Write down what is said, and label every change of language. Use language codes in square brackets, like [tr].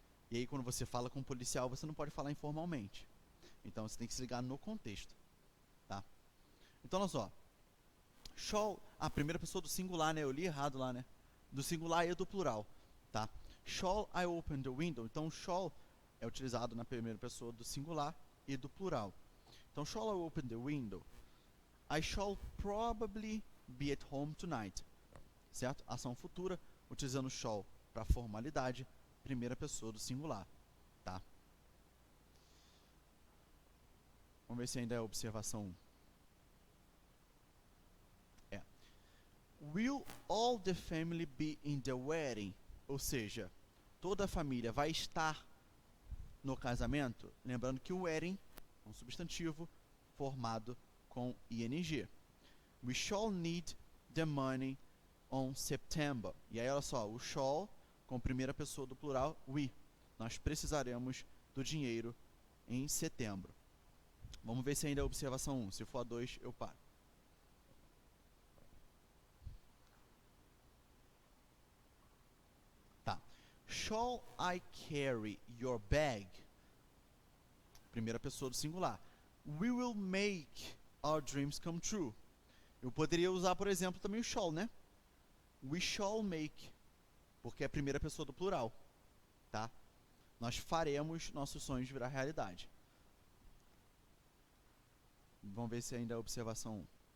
[pt] E aí, quando você fala com um policial, você não pode falar informalmente. Então, você tem que se ligar no contexto. Tá? Então, olha só. Shall, a primeira pessoa do singular, né? Eu li errado lá, né? Do singular e do plural, tá? [en] Shall I open the window? [pt] Então, shall é utilizado na primeira pessoa do singular e do plural. [en] Então, shall I open the window? I shall probably be at home tonight. [pt] Certo? Ação futura, utilizando shall para formalidade, primeira pessoa do singular, tá? Vamos ver se ainda é observação 1. [en] Will all the family be in the wedding? [pt] Ou seja, toda a família vai estar no casamento? Lembrando que o wedding é um substantivo formado com ing. [en] We shall need the money on September. [pt] E aí, olha só, o shall com primeira pessoa do plural, we. Nós precisaremos do dinheiro em setembro. Vamos ver se ainda é observação 1. Se for a 2, eu paro. [en] Tá. Shall I carry your bag? [pt] Primeira pessoa do singular. [en] We will make our dreams come true. [pt] Eu poderia usar, por exemplo, também o shall, né? [en] We shall make, [pt] porque é a primeira pessoa do plural, tá? Nós faremos nossos sonhos virar realidade. Vamos ver se ainda é observação 1.